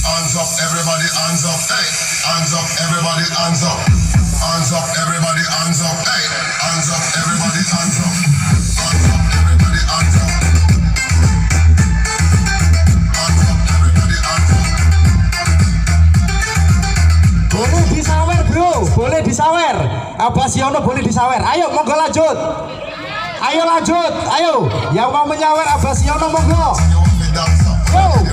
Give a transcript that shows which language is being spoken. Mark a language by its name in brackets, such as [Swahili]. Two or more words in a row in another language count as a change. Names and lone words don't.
[English] hands up, everybody hands up, hey, hands up, everybody hands up, hands up, everybody hands up, hey, hands up, everybody hands up, hands up, everybody hands up, hands up, everybody hands up. [Indonesian] Boleh disawer bro, boleh disawer. Abasyono boleh disawer. Ayo monggo lanjut. Ayo lanjut, ayo. Yang mau menyawer Abasyono monggo. Go.